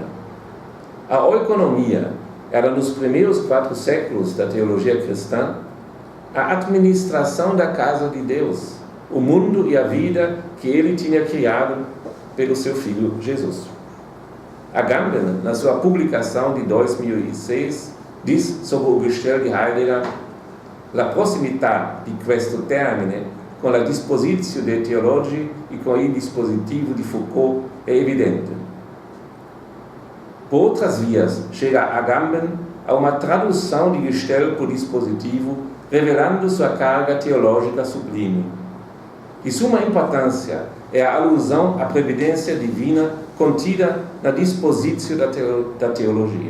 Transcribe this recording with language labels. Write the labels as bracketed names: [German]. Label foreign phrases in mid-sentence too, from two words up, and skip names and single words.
[Portuguese] A oikonomia era, nos primeiros 4 séculos da teologia cristã, a administração da casa de Deus, o mundo e a vida que ele tinha criado pelo seu Filho Jesus. Agamben, na sua publicação de 2006, diz sobre o Gestell de Heidegger: [Italian] la prossimità di questo termine con la dispositio dei teologi e com il dispositivo de Foucault é evidente. [Portuguese] Por outras vias, chega Agamben a uma tradução de Gestell por dispositivo, revelando sua carga teológica sublime. De suma importância é a alusão à previdência divina contida na dispositio da teologia.